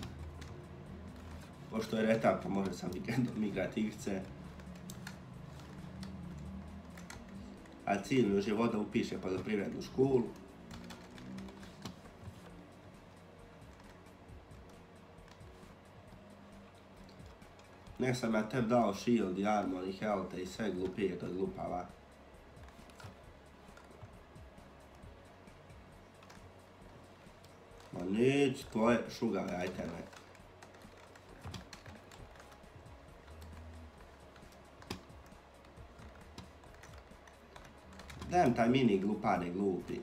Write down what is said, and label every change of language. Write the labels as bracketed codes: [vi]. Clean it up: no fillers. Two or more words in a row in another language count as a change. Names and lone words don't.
[hr] Pošto je retard, pa može sam vikendom igrati igrice. A cilj mi u životu da upiše poljoprivrednu školu. Ne sam ja tebi dao shield i armor i health i sve glupije od glupava. Ma nić tvoje šugave iteme. Dajem taj mini glupane glupi.